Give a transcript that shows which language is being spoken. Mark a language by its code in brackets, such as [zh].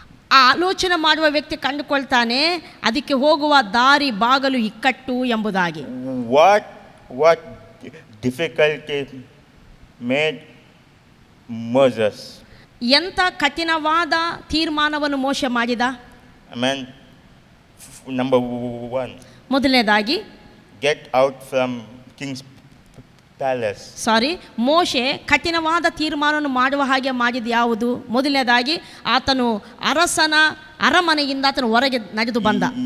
[kn] ಆ ಆಲೋಚನೆ ಮಾಡುವ ವ್ಯಕ್ತಿ ಕಂಡುಕೊಳ್ತಾನೆ ಅದಕ್ಕೆ ಹೋಗುವ ದಾರಿ ಬಾಗಲು ಇಕ್ಕಟ್ಟು ಎಂಬುದಾಗಿ. [en] What difficulty made Moses? [kn] ಎಂಥ ಕಠಿಣವಾದ ತೀರ್ಮಾನವನ್ನು ಮೋಶೆ ಮಾಡಿದ? [en] Amen. Number 1. [kn] ಮೊದಲನೇದಾಗಿ [en] get out from king's palace. [kn] ಮೋಶೆ ಕಠಿಣವಾದ ತೀರ್ಮಾನವನ್ನು ಮಾಡುವ ಹಾಗೆ ಮಾಡಿದ ಯಾವುದು? ಮೊದಲನೇದಾಗಿ ಆತನು ಅರಸನ ಅರಮನೆಯಿಂದ ಆತನು ಹೊರಗೆ ನಡೆದು ಬಂದ.